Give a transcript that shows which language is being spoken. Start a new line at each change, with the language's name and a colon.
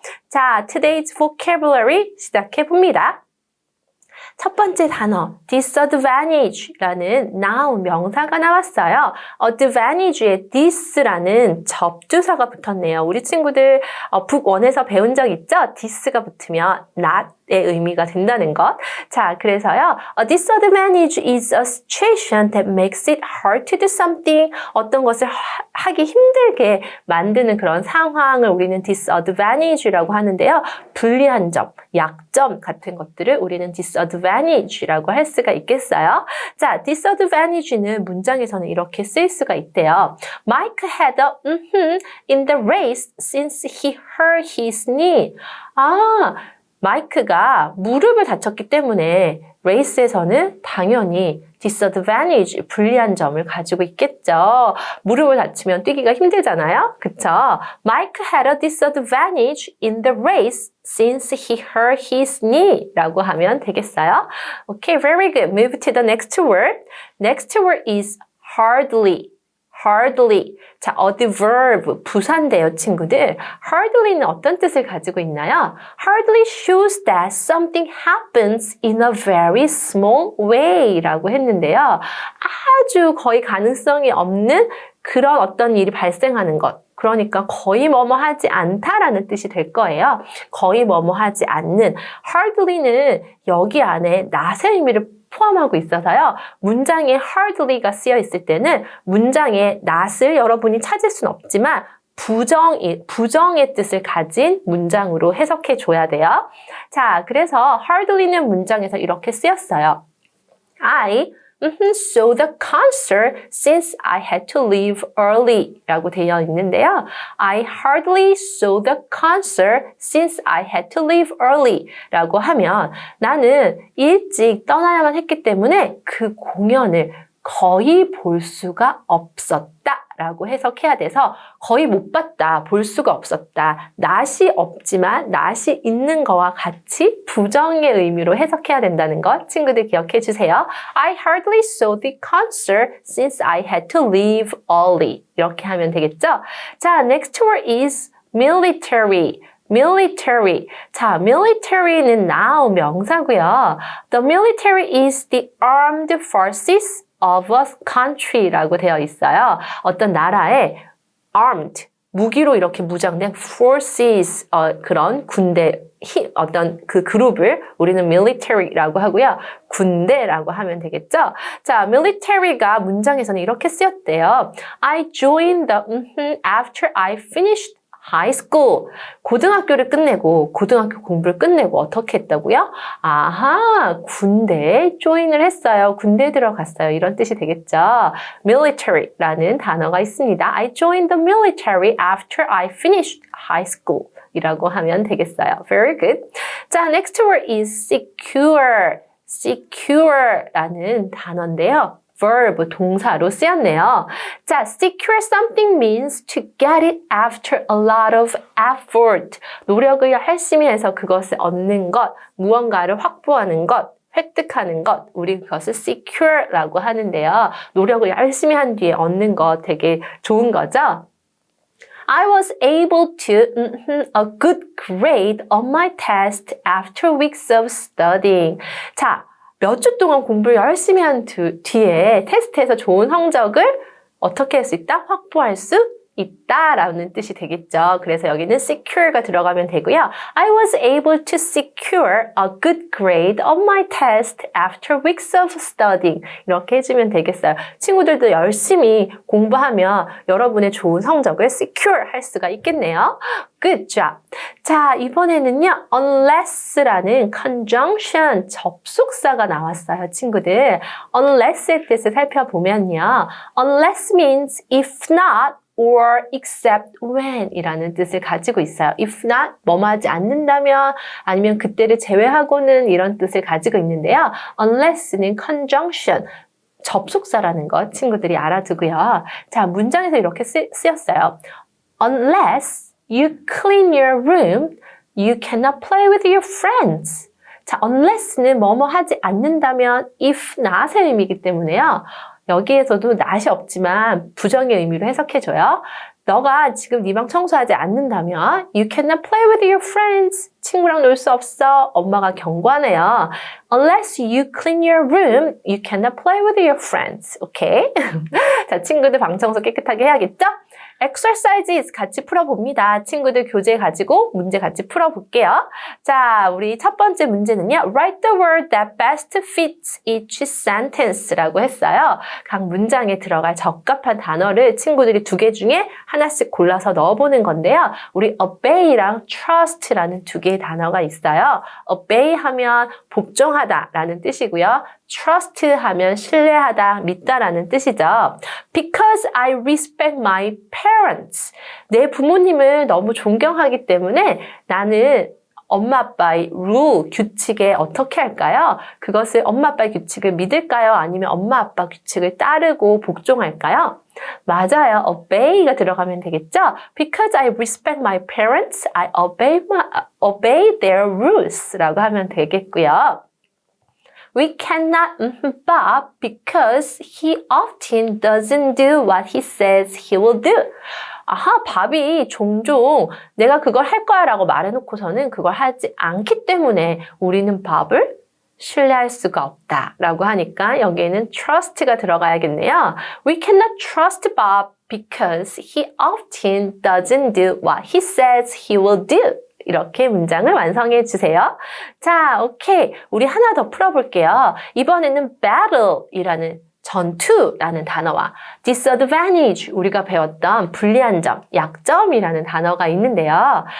Korean: 자,
English: today's vocabulary
Korean: 시작해 봅니다. 첫 번째 단어 disadvantage라는 noun 명사가 나왔어요. advantage에 this라는 접두사가 붙었네요. 우리 친구들 북 1에서 배운 적 있죠? this가 붙으면 not의 의미가 된다는 것. 자, 그래서요.
English: A disadvantage is a situation that makes it hard to do something.
Korean: 어떤 것을 하기 힘들게 만드는 그런 상황을 우리는 disadvantage라고 하는데요. 불리한 점, 약점 같은 것들을 우리는 disadvantage라고 할 수가 있겠어요. 자, disadvantage는 문장에서는 이렇게 쓰일 수가 있대요.
English: Mike had a in the race since he hurt his knee.
Korean: 마이크가 무릎을 다쳤기 때문에 레이스에서는 당연히 disadvantage, 불리한 점을 가지고 있겠죠. 무릎을 다치면 뛰기가 힘들잖아요. 그쵸?
English: Mike had a disadvantage in the race since he hurt his knee
Korean: 라고 하면 되겠어요.
English: Okay, very good. Move to the next word. Next word is hardly. hardly.
Korean: 자, 어디 verb, 부사인데요, 친구들. hardly는 어떤 뜻을 가지고 있나요?
English: hardly shows that something happens in a very small way
Korean: 라고 했는데요. 아주 거의 가능성이 없는 그런 어떤 일이 발생하는 것. 그러니까 거의 뭐뭐 하지 않다라는 뜻이 될 거예요. 거의 뭐뭐 하지 않는. hardly는 여기 안에 not의 의미를 포함하고 있어서요. 문장에 hardly가 쓰여 있을 때는 문장에 not을 여러분이 찾을 수는 없지만 부정의 뜻을 가진 문장으로 해석해 줘야 돼요. 자, 그래서 hardly는 문장에서 이렇게 쓰였어요.
English: I saw the concert since I had to leave early
Korean: 라고 되어 있는데요.
English: I hardly saw the concert since I had to leave early
Korean: 라고 하면 나는 일찍 떠나야만 했기 때문에 그 공연을 거의 볼 수가 없었다 라고 해석해야 돼서 거의 못 봤다, 볼 수가 없었다. not이 없지만 not이 있는 거와 같이 부정의 의미로 해석해야 된다는 것 친구들 기억해 주세요.
English: I hardly saw the concert since I had to leave early.
Korean: 이렇게 하면 되겠죠? 자,
English: next word is military.
Korean: military. 자, military는 noun 명사고요.
English: The military is the armed forces of a country
Korean: 라고 되어 있어요. 어떤 나라의 armed, 무기로 이렇게 무장된 forces, 그런 군대, 어떤 그 그룹을 우리는 military라고 하고요. 군대라고 하면 되겠죠? 자, military가 문장에서는 이렇게 쓰였대요.
English: I joined the after I finished high school.
Korean: 고등학교를 끝내고 고등학교 공부를 끝내고 어떻게 했다고요? 아하, 군대에 join을 했어요. 군대에 들어갔어요. 이런 뜻이 되겠죠. military라는 단어가 있습니다.
English: I joined the military after I finished high school.
Korean: 이라고 하면 되겠어요.
English: Very good. 자, next word is secure.
Korean: secure라는 단어인데요. verb, 동사로 쓰였네요.
English: 자, secure something means to get it after a lot of effort.
Korean: 노력을 열심히 해서 그것을 얻는 것, 무언가를 확보하는 것, 획득하는 것, 우리 그것을 secure라고 하는데요. 노력을 열심히 한 뒤에 얻는 것 되게 좋은 거죠.
English: I was able to a good grade on my test after weeks of studying.
Korean: 자, 몇 주 동안 공부를 열심히 한 뒤에 테스트에서 좋은 성적을 어떻게 할 수 있다? 확보할 수 있다라는 뜻이 되겠죠. 그래서 여기는 secure가 들어가면 되고요.
English: I was able to secure a good grade on my test after weeks of studying.
Korean: 이렇게 해주면 되겠어요. 친구들도 열심히 공부하면 여러분의 좋은 성적을 secure 할 수가 있겠네요.
English: Good job.
Korean: 자, 이번에는요. unless라는 conjunction, 접속사가 나왔어요, 친구들. unless의 뜻을 살펴보면요.
English: unless means if not or except when
Korean: 이라는 뜻을 가지고 있어요. if not, 뭐뭐 하지 않는다면 아니면 그때를 제외하고는 이런 뜻을 가지고 있는데요. unless는 conjunction, 접속사라는 것 친구들이 알아두고요. 자, 문장에서 이렇게 쓰였어요.
English: Unless you clean your room, you cannot play with your friends.
Korean: 자, unless는 뭐뭐 하지 않는다면 if not의 의미이기 때문에요. 여기에서도 not이 없지만 부정의 의미로 해석해줘요. 너가 지금 네 방 청소하지 않는다면
English: you cannot play with your friends.
Korean: 친구랑 놀 수 없어. 엄마가 경고하네요.
English: Unless you clean your room, you cannot play with your friends.
Korean: 오케이? 자, 친구들 방 청소 깨끗하게 해야겠죠? exercises 같이 풀어봅니다. 친구들 교재 가지고 문제 같이 풀어볼게요. 자, 우리 첫 번째 문제는요.
English: Write the word that best fits each sentence라고 했어요.
Korean: 각 문장에 들어갈 적합한 단어를 친구들이 두 개 중에 하나씩 골라서 넣어보는 건데요. 우리 obey랑 trust라는 두 개의 단어가 있어요. obey 하면 복종하다라는 뜻이고요. trust 하면 신뢰하다, 믿다라는 뜻이죠.
English: Because I respect my parents.
Korean: 내 부모님을 너무 존경하기 때문에 나는 엄마 아빠의 rule, 규칙에 어떻게 할까요? 그것을 엄마 아빠의 규칙을 믿을까요? 아니면 엄마 아빠 규칙을 따르고 복종할까요? 맞아요. obey가 들어가면 되겠죠?
English: Because I respect my parents, I obey their rules
Korean: 라고 하면 되겠고요.
English: We cannot Bob because he often doesn't do what he says he will do.
Korean: 아하, 밥이 종종 내가 그걸 할 거야 라고 말해놓고서는 그걸 하지 않기 때문에 우리는 밥을 신뢰할 수가 없다 라고 하니까 여기에는 trust가 들어가야겠네요.
English: We cannot trust Bob because he often doesn't do what he says he will do.
Korean: 이렇게 문장을 완성해 주세요. 자, 오케이. 우리 하나 더 풀어볼게요. 이번에는 battle이라는 전투라는 단어와 disadvantage, 우리가 배웠던 불리한 점, 약점이라는 단어가 있는데요.